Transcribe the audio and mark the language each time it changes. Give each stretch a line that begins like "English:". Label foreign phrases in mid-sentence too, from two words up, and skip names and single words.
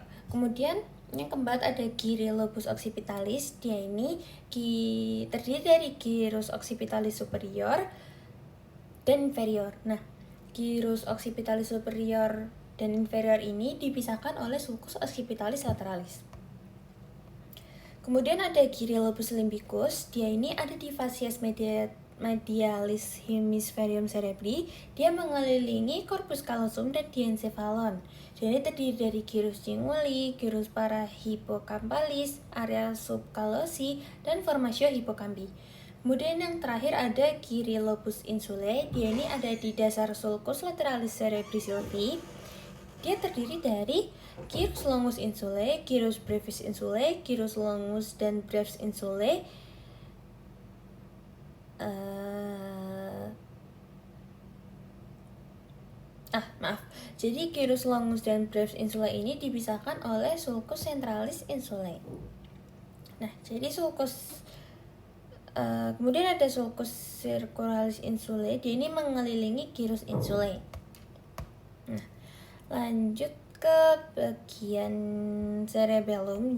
Indonesian: Kemudian yang keempat ada kiri
Latin: lobus occipitalis,
Indonesian: dia ini terdiri dari
Latin: gyrus occipitalis superior
Indonesian: dan inferior. Nah,
Latin: gyrus occipitalis superior
Indonesian: dan inferior ini dipisahkan oleh
Latin: sulcus occipitalis lateralis.
Indonesian: Kemudian ada kiri
Latin: lobus limbicus,
Indonesian: dia ini ada di
Latin: facies medialis hemispherium cerebri.
Indonesian: Dia mengelilingi
Latin: corpus callosum
Indonesian: dan diencephalon. Jadi terdiri dari
Latin: gyrus cinguli, gyrus parahippocampalis, area subcallosi,
Indonesian: dan
Latin: formatio hippocampi.
Indonesian: Kemudian yang terakhir ada kiri
Latin: lobus insulae.
Indonesian: Dia ini ada di dasar
Latin: sulcus lateralis cerebri sylvie.
Indonesian: Dia terdiri dari
Latin: gyrus longus insulae, gyrus brevis insulae, gyrus longus
Indonesian: dan
Latin: brevis insulae,
Indonesian: Jadi
Latin: gyrus longus
Indonesian: dan
Latin: brevis insulae
Indonesian: ini dipisahkan oleh
Latin: sulcus centralis insulae.
Indonesian: Nah, jadi sulcus Kemudian ada
Latin: sulcus circularis insulae,
Indonesian: dia ini mengelilingi
Latin: gyrus insulae.
Indonesian: Nah, lanjut ke bagian cerebellum.